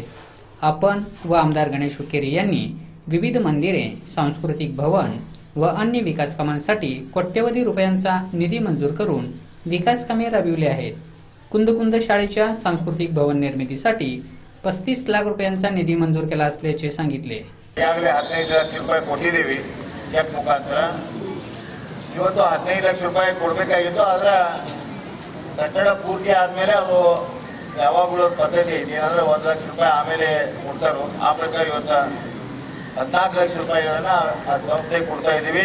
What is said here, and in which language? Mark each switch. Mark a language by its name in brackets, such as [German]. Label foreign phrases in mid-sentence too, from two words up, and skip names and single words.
[Marathi] आपण व आमदार गणेश हुक्केरी यांनी विविध मंदिरे, सांस्कृतिक भवन व अन्य विकास कामांसाठी कोट्यवधी रुपयांचा निधी मंजूर करून विकास कामे राबविली आहेत। कुंद कुंद शाळेच्या सांस्कृतिक भवन निर्मितीसाठी 35 लाख रुपयांचा निधी मंजूर केला असल्याचे सांगितले। [Kannada] ಈಗಾಗಲೇ 15 ಲಕ್ಷ ರೂಪಾಯಿ ಕೊಟ್ಟಿದ್ದೀವಿ ಚೆಕ್ ಮುಖಾಂತರ। ಇವತ್ತು 15 ಲಕ್ಷ ರೂಪಾಯಿ ಕೊಡಬೇಕಾಗಿತ್ತು, ಅದರ ಕಟ್ಟಡ ಪೂರ್ತಿ ಆದ್ಮೇಲೆ ಅದು ಯಾವಾಗಲೂ ಪದ್ಧತಿ ಐತಿ, ಏನಂದ್ರೆ 1 ಲಕ್ಷ ರೂಪಾಯಿ ಆಮೇಲೆ ಕೊಡ್ತಾರೋ ಆ ಪ್ರಕಾರ ಇವತ್ತು 14 ಲಕ್ಷ ರೂಪಾಯಿಗಳನ್ನ ಆ ಸಂಸ್ಥೆಗೆ ಕೊಡ್ತಾ ಇದ್ದೀವಿ।